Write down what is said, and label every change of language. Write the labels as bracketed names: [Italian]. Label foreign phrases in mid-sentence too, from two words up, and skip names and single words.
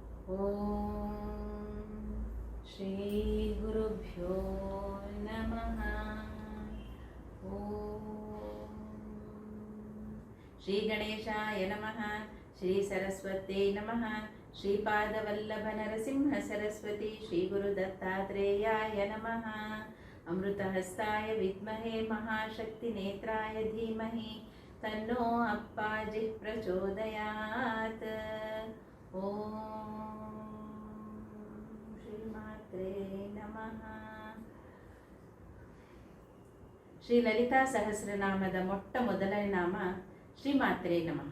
[Sanskrit] ಓಂ ಶ್ರೀ ಗುರುಭ್ಯೋ ನಮಃ. ಓಂ ಶ್ರೀ ಗಣೇಶಾಯ ನಮಃ. ಶ್ರೀ ಸರಸ್ವತೇ ನಮಃ. ಶ್ರೀಪಾದವಲ್ಲಭ ನರಸಿಂಹ ಸರಸ್ವತಿ ಶ್ರೀ ಗುರು ದತ್ತಾತ್ರೇಯಾಯ ನಮಃ. ಅಮೃತಹಸ್ತಾಯ ವಿದ್ಮಹೇ ಮಹಾಶಕ್ತಿ ನೇತ್ರಾಯ ಧೀಮಹಿ ತನ್ನೋ ಅಪ್ಪಾಜಿ ಪ್ರಚೋದಯಾತ್. ಓಂ ಶ್ರೀಮಾತ್ರೇ ನಮಃ. [Kannada] ಶ್ರೀ ಲಲಿತಾ ಸಹಸ್ರನಾಮದ ಮೊಟ್ಟ ಮೊದಲನೇ ನಾಮ [Sanskrit] ಶ್ರೀಮಾತ್ರೇ ನಮಃ.